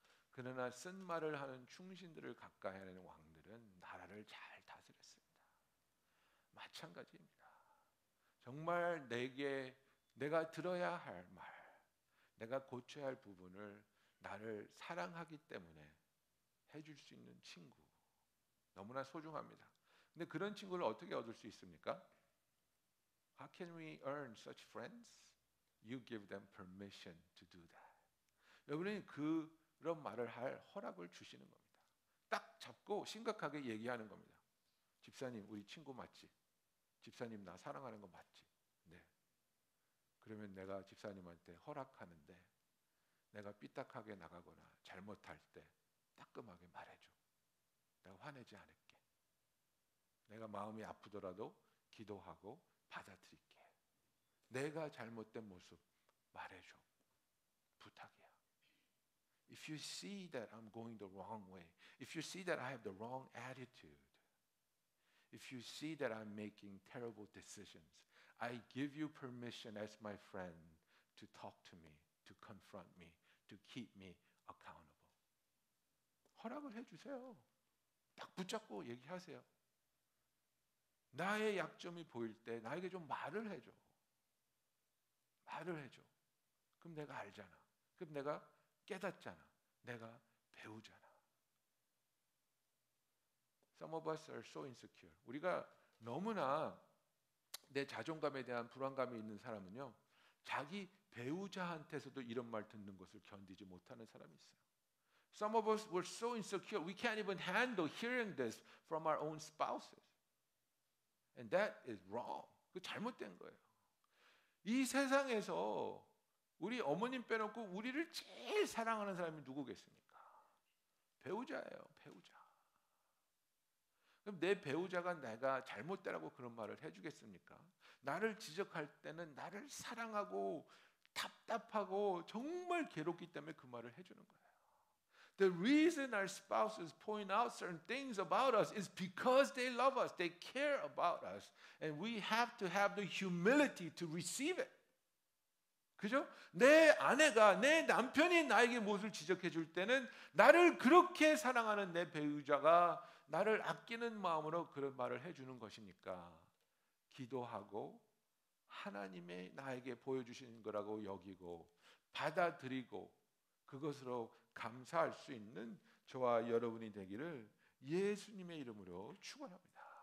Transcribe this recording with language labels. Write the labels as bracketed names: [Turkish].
[Korean] 그러나 쓴 말을 하는 충신들을 가까이 하는 왕들은 나라를 잘 다스렸습니다. 마찬가지입니다. 정말 내가 들어야 할 말, 내가 고쳐야 할 부분을 나를 사랑하기 때문에 해줄 수 있는 친구, 너무나 소중합니다. 근데 그런 친구를 어떻게 얻을 수 있습니까? [English] How can we earn such friends? You give them permission to do that. [Korean] 여러분이 그런 말을 할 허락을 주시는 겁니다. 딱 잡고 심각하게 얘기하는 겁니다. 집사님, 우리 친구 맞지? 집사님 나 사랑하는 거 맞지? 네. 그러면 내가 집사님한테 허락하는데 내가 삐딱하게 나가거나 잘못할 때 따끔하게 말해줘. 내가 화내지 않을게. 내가 마음이 아프더라도 기도하고 받아들일게. 내가 잘못된 모습 말해줘. 부탁이야. [English] If you see that I'm going the wrong way, if you see that I have the wrong attitude, if you see that I'm making terrible decisions, I give you permission as my friend to talk to me, to confront me, to keep me accountable. [Korean] 허락을 해주세요. 딱 붙잡고 얘기하세요. 나의 약점이 보일 때 나에게 좀 말을 해줘. 말을 해줘. 그럼 내가 알잖아. 그럼 내가 깨닫잖아. 내가 배우잖아. [English] Some of us are so insecure. [Korean] 우리가 너무나 내 자존감에 대한 불안감이 있는 사람은요, 자기 배우자한테서도 이런 말 듣는 것을 견디지 못하는 사람이 있어요. [English] Some of us were so insecure we can't even handle hearing this from our own spouses. And that is wrong. [Korean] 그 잘못된 거예요. 이 세상에서 우리 어머님 빼놓고 우리를 제일 사랑하는 사람이 누구겠습니까? 배우자예요. 배우자. 그럼 내 배우자가 내가 잘못되라고 그런 말을 해주겠습니까? 나를 지적할 때는 나를 사랑하고 답답하고 정말 괴롭기 때문에 그 말을 해주는 거예요. [English] The reason our spouses point out certain things about us is because they love us. They care about us. And we have to have the humility to receive it. [Korean] 그죠? 내 아내가, 내 남편이 나에게 무엇을 지적해 줄 때는 나를 그렇게 사랑하는 내 배우자가 나를 아끼는 마음으로 그런 말을 해주는 것이니까 기도하고 하나님의 나에게 보여주시는 거라고 여기고 받아들이고 그것으로 감사할 수 있는 저와 여러분이 되기를 예수님의 이름으로 축원합니다.